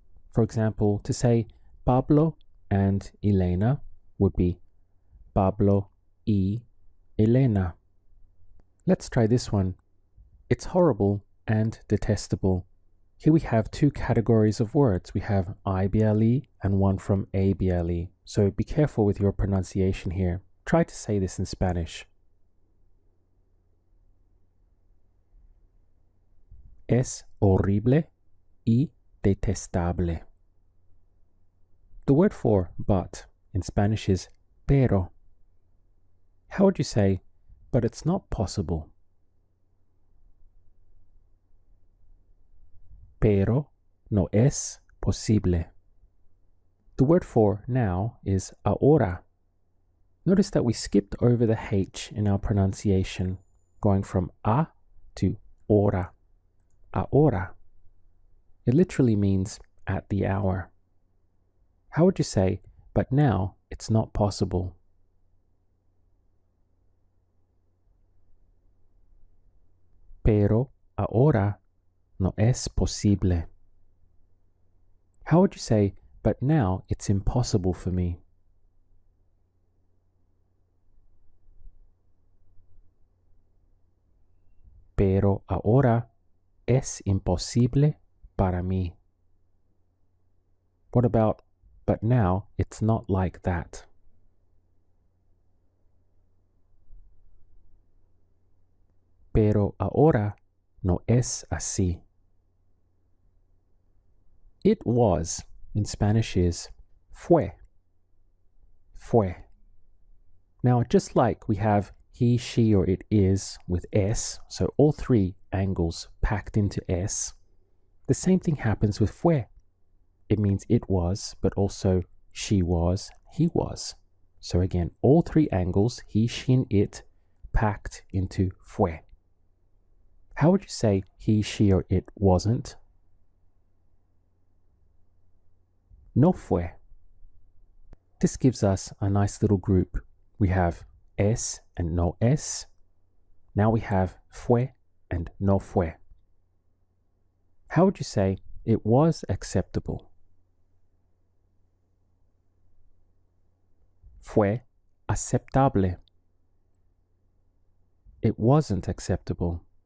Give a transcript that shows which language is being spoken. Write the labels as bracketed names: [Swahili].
[English] For example, to say Pablo and Elena would be [Spanish] Pablo y Elena. [English] Let's try this one. It's horrible and detestable. Here we have two categories of words. We have IBLE and one from ABLE. So be careful with your pronunciation here. Try to say this in Spanish. [Spanish] Es horrible y detestable. [English] The word for but in Spanish is pero. How would you say, but it's not possible? [Spanish] Pero no es posible. [English] The word for now is ahora. Notice that we skipped over the H in our pronunciation, going from a to hora. Ahora. It literally means at the hour. How would you say, but now it's not possible? [Spanish] Pero ahora no es posible. [English] How would you say, but now it's impossible for me? [Spanish] Pero ahora es imposible para mí. [English] What about, but now it's not like that? [Spanish] Pero ahora no es así. [English] It was in Spanish is fue. [Spanish] Fue. [English] Now, just like we have he, she, or it is with S, so all three angles packed into S, the same thing happens with fue. It means it was, but also she was, he was. So again, all three angles, he, she, and it, packed into fue. How would you say he, she, or it wasn't? [Spanish] No fue. [English] This gives us a nice little group. We have es and [Spanish] no es. [English] Now we have fue and [Spanish] no fue. [English] How would you say it was acceptable? [Spanish] Fue aceptable. [English] It wasn't acceptable.